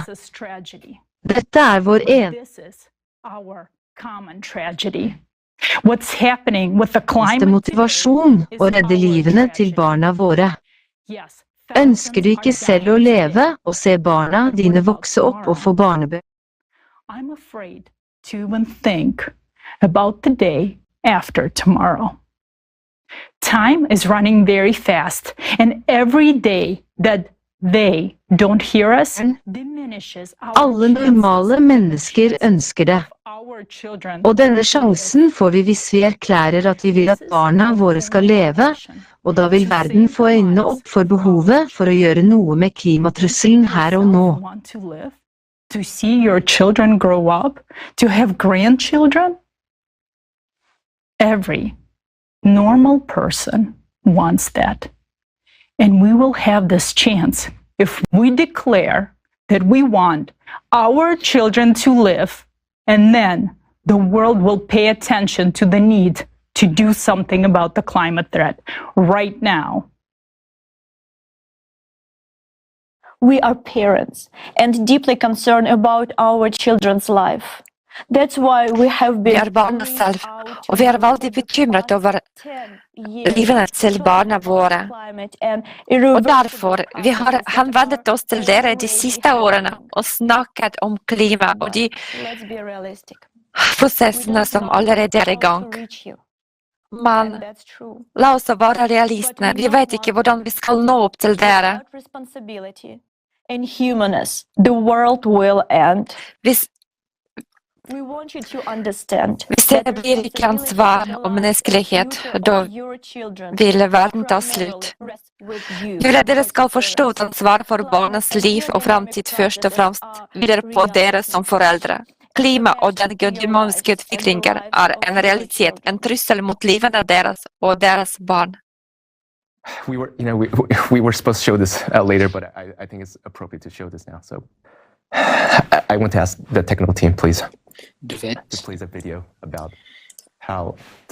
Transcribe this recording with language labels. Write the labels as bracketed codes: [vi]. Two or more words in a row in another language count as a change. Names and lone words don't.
[no] Dette er vår eneste motivasjon å redde livene til barna våre. Ønsker du ikke selv å leve og se barna dine vokse opp og få barnebøker? [en] I'm afraid to even think about the day after tomorrow. Time is running very fast, and every day that they don't hear us diminishes our [no] Alle normale mennesker ønsker det. Og denne sjansen får vi hvis vi erklærer at vi vil at barna våre skal leve, og da vil verden få øynene opp for behovet for å gjøre noe med klimatrusselen her og nå. [en] To see your children grow up, to have grandchildren. Every normal person wants that. And we will have this chance if we declare that we want our children to live, and then the world will pay attention to the need to do something about the climate threat right now. We are parents and deeply concerned about our children's life. That's why we have been... [no] Vi er barna selv, og vi er veldig bekymret over livene til barna våre. Og derfor vi har henvendt oss til dere de siste årene og snakket om klima og de prosessene som allerede er i gang. Men la oss være realistene. Vi vet ikke hvordan vi skal nå opp til dere. [en] And humanness, the world will end. We want you to understand. [no] Hvis det blir ikke ansvar og menneskelighet, da vil verden ta slutt. Dere skal forstå at ansvar for barnas liv og fremtid først og fremst hviler på dere som foreldre. Klima og den dynamiske utviklingen er en realitet, en trussel mot livene deres og deres barn. [en] We were supposed to show this later, but I think it's appropriate to show this now. So I want to ask the technical team, please. [no] Du vet, [en] to play a video about how the